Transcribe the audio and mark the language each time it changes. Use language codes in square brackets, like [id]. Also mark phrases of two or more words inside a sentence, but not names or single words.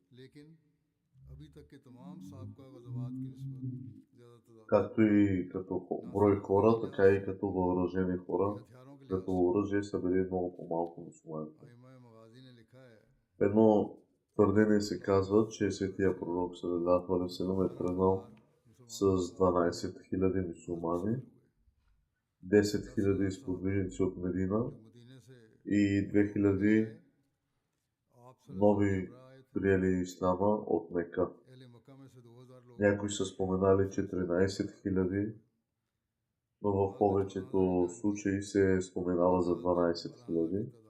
[bg] както и като брой хора, така и като въоръжени хора, като оръжие са били много по-малко мюсюлманите. Едно твърдение се казва, че светия пророк [ar] صلى الله عليه وسلم [bg] е тръгнал с 12 000 мюсюлмани, 10 000 сподвижници от Медина и 2000 нови приели ислама от Мека. Някои са споменали 14 000, но в повечето случаи се споменава за 12 000.